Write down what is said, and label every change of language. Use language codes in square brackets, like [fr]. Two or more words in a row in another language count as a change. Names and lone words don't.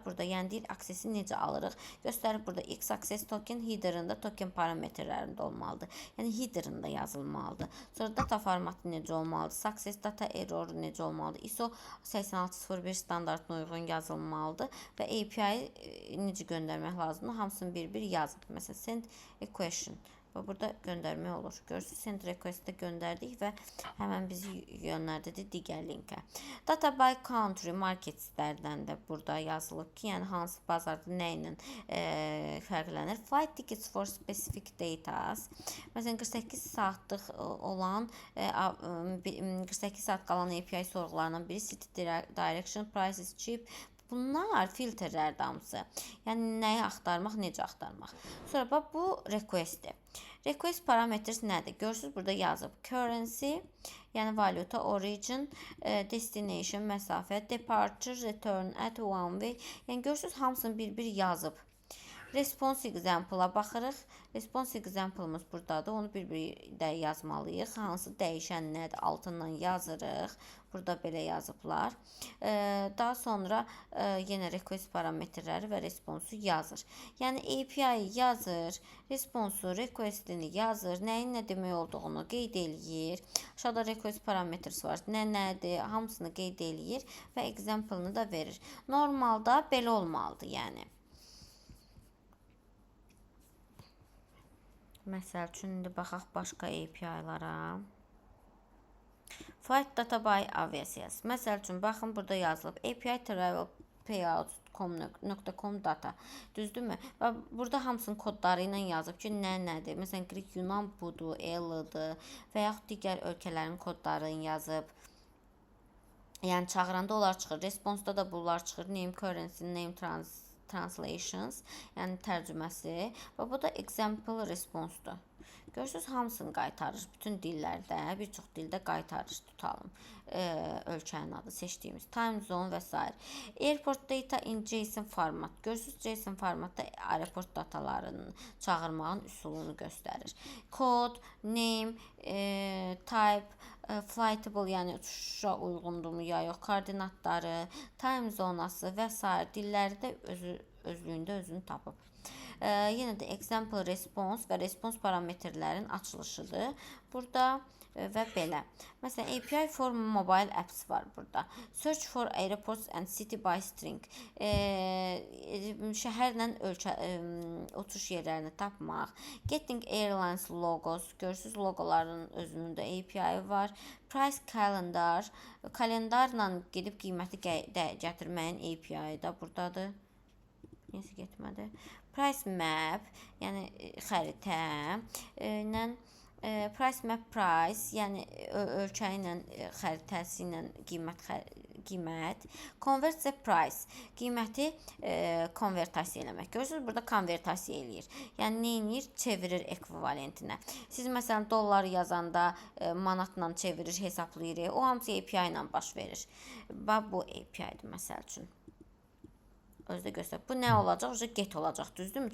[az] Burada yəni deyir, accessi necə alırıq? Göstərir burada X [en] access token [az] headerında token parametrlərində olmalıdır. Yəni headerında yazılmalıdır. Sonra data formatı necə olmalıdır? [en] Success data error [az] necə olmalıdır? ISO 8601 standartına uyğun yazılmalıdır və API necə göndərmək lazımdır? Hamısını bir-bir yazıb. Məsələn, [en] send a question. [az] Burada göndərmək olur. Görürsünüz, send request-də göndərdik və həmən bizi yönləndirdi digər linkə. [en] Data by country [az] marketslərdən də burada yazılıb ki, yəni hansı bazarda nə ilə fərqlənir. [en] Flight tickets for specific datas. [az] Məsələn, 48 saatlıq olan 48 saat qalan API sorğularından biri [en] city direction, prices cheap. [az] Bunlar filtrlərdir hamısı. Yəni, nəyi axtarmaq, necə axtarmaq. Sonra, bu request-dir. [en] Request parametres [az] nədir? Görürsünüz, burada yazıb. Currency, yəni valuta, [en] origin, destination, [az] məsafə, [en] departure, return, at one way. [az] Yəni, görürsünüz, hamısını bir-bir yazıb. [en] Response example- [az] a baxırıq. [en] Response example- [az] ımız buradadır. Onu bir-bir də yazmalıyıq. Hansı dəyişən nədir? Altından yazırıq. Burada belə yazıblar. Daha sonra yenə request parametrləri və responsu yazır. Yəni API yazır, responsu, requestini yazır, nəyin nə demək olduğunu qeyd eləyir. Aşağıda request parametrisi var. Nədir? Hamısını qeyd eləyir və example-ını da verir. Normalda belə olmalıdır, yəni. Məsəl üçün, indi baxaq başqa API-lara. [en] Flight data by Aviasys. [az] Məsəl üçün, baxın, burada yazılıb. API travel payout.com data. Düzdürmü? Və burada hamısının kodları ilə yazıb ki, nədir? Məsələn, Greek Yunan budur, L-dır və yaxud digər ölkələrin kodlarını yazıb. Yəni, çağıranda onlar çıxır. Response-da da bunlar çıxır. [en] Name currency, name translations, [az] yəni tərcüməsi və bu da example response-dur. Görürsünüz, hamısını qaytarır. Bütün dillərdə, bir çox dildə qaytarır. Tutalım ölkənin adı seçdiyimiz. [en] Time zone [az] və s. [en] Airport data in JSON format. [az] Görürsünüz, JSON formatda aeroport datalarının çağırmağın üsulunu göstərir. [en] Code, name, type, [az] flightable, yəni uçuşa uyğundurmu ya yox, koordinatları, time zonası və s. dilləri də özlüyündə özünü tapıb. Yenə də [en] example response [az] və response parametrlərin açılışıdır. Burada və belə. Məsələn, [en] API for mobile apps [az] var burada. [en] Search for airports and city by string. [az] Şəhərlə uçuş yerlərini tapmaq. [en] Getting airlines logos. [az] Görürsünüz, logoların özünün də API var. [en] Price calendar. [az] Kalendarla gedib qiyməti gətirməyin API da buradadır. Neyse getmədi. [en] price map, [az] yəni xəritə ilə [en] price map price, [az] yəni ölkə ilə xəritəsi ilə qiymət, [en] convert the price, [az] qiyməti konvertasiya eləmək. Görürsünüz, burada konvertasiya eləyir. Yəni nə edir? Çevirir ekvivalentinə. Siz məsələn dollar yazanda manatla çevirir, hesablayır. O hamısı API ilə baş verir. Bax bu API-dir məsəl üçün. Özdə göstər. Bu nə olacaq? Get olacaq, düzdürmü?